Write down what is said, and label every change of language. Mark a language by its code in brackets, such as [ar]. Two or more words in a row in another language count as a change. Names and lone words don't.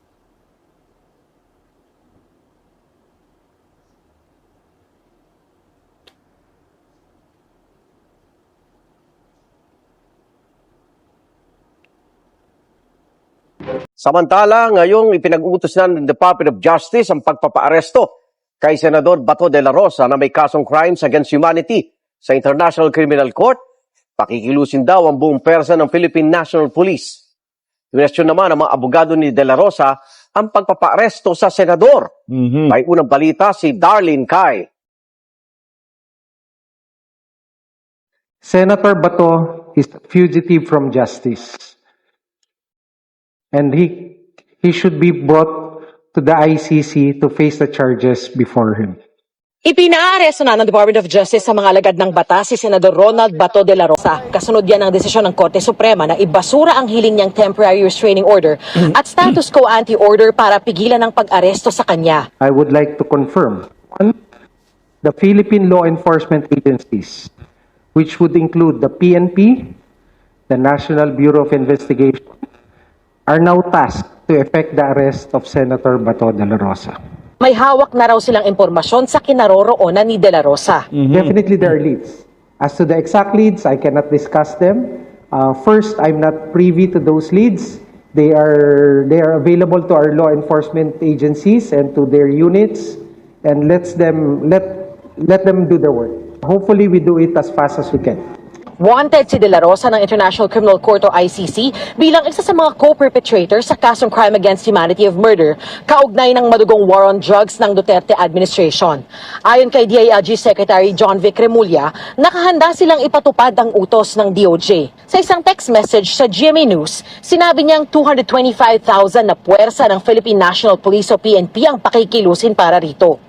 [tl] Samantala, ngayong ipinag-utos na ng Department of Justice ang pagpapaaresto kay Senador Bato de la Rosa na may kasong [en] crimes against humanity [tl] sa International Criminal Court, pakikilusin daw ang buong persa ng Philippine National Police. Question naman ng mga abogado ni de la Rosa ang pagpapaaresto sa senador. May unang balita si Darlene Kai. [en] Senator Bato is a fugitive from justice. And he should be brought to the ICC to face the charges before him. [tl] Ipinaaresto na ng Department of Justice sa mga alagad ng batas si Senador Ronald Bato de la Rosa. Kasunod yan ang desisyon ng Korte Suprema na ibasura ang hiling niyang [en] temporary restraining order [tl] at [en] status quo ante order [tl] para pigilan ang pag-aresto sa kanya. [en] I would like to confirm, one, the Philippine law enforcement agencies, which would include the PNP, the National Bureau of Investigation, are now tasked to effect the arrest of Senator Bato de la Rosa. [tl] May hawak na raw silang impormasyon sa kinaroroonan ni de la Rosa. [en] Definitely there are leads. As to the exact leads, I cannot discuss them. First, I'm not privy to those leads. They are available to our law enforcement agencies and to their units, and let them do their work. Hopefully, we do it as fast as we can. [tl] Wanted si De La Rosa ng International Criminal Court o ICC bilang isa sa mga co-perpetrators sa kasong [en] crime against humanity of murder [tl] kaugnay ng madugong [en] war on drugs [tl] ng Duterte administration. Ayon kay DILG Secretary John Vic Remulla, nakahanda silang ipatupad ang utos ng DOJ. Sa isang text message sa GMA News, sinabi niyang 225,000 na puwersa ng Philippine National Police o PNP ang pakikilusin para rito.